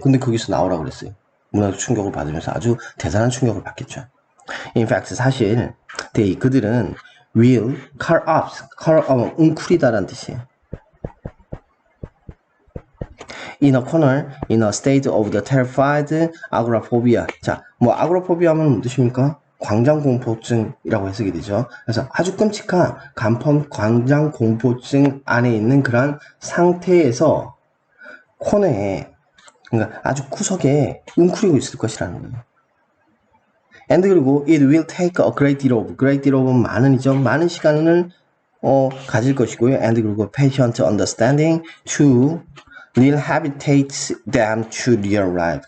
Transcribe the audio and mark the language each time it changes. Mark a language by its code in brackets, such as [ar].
[ko] 근데 거기서 나오라고 그랬어요. 문화적 충격을 받으면서 아주 대단한 충격을 받겠죠. [en] In fact, [ko] 사실 그들은 [en] will curl up, [ko] 웅크리다라는 뜻이에요. [en] In a corner, in a state of the terrified agoraphobia. [ko] 자, agoraphobia 하면 무슨 뜻입니까? 광장공포증이라고 해석이 되죠. 그래서 아주 끔찍한 광장공포증 안에 있는 그런 상태에서 코너에, 그러니까 아주 구석에 웅크리고 있을 것이라는 거예요. [en] and [ko] 그리고 [en] it will take a great deal of [ko] 많은이죠. 많은 시간을 가질 것이고요. [en] And [ko] 그리고 [en] patient understanding to rehabilitate them to real life.